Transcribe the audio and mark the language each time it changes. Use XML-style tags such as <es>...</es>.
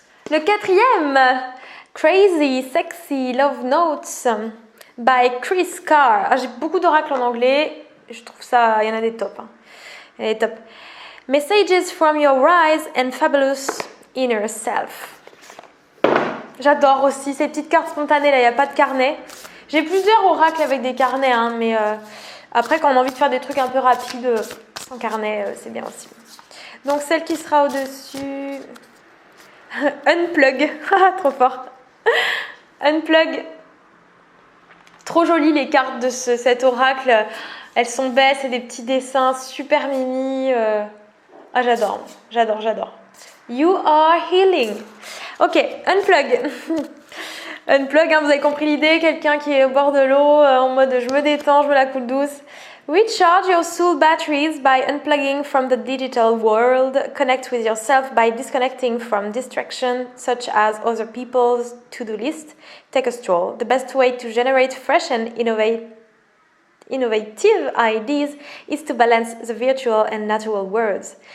<fr>Le quatrième, Crazy, Sexy, Love Notes by Chris Carr. Ah, j'ai beaucoup d'oracles en anglais. Je trouve ça, il y en a des tops. Hein. Il y en a des tops.</fr> <en>Messages from your wise and fabulous inner self.</en> <fr>J'adore aussi ces petites cartes spontanées. Là, il n'y a pas de carnet. J'ai plusieurs oracles avec des carnets, hein, mais après, quand on a envie de faire des trucs un peu rapides, sans carnet, c'est bien aussi. Donc, celle qui sera au-dessus... Unplug. Trop fort. Unplug. Trop jolies les cartes de cet oracle. Elles sont belles, c'est des petits dessins super mimi. Ah, j'adore. J'adore, j'adore.</fr> <en>You are healing. Ok, unplug.</en> <fr>Unplug, hein, vous avez compris l'idée, quelqu'un qui est au bord de l'eau, en mode je me détends, je me la coule douce.</fr> <en>Recharge your soul batteries by unplugging from the digital world. Connect with yourself by disconnecting from distraction, such as other people's to-do list. Take a stroll. The best way to generate fresh and innovative ideas is to balance the virtual and natural worlds.</en>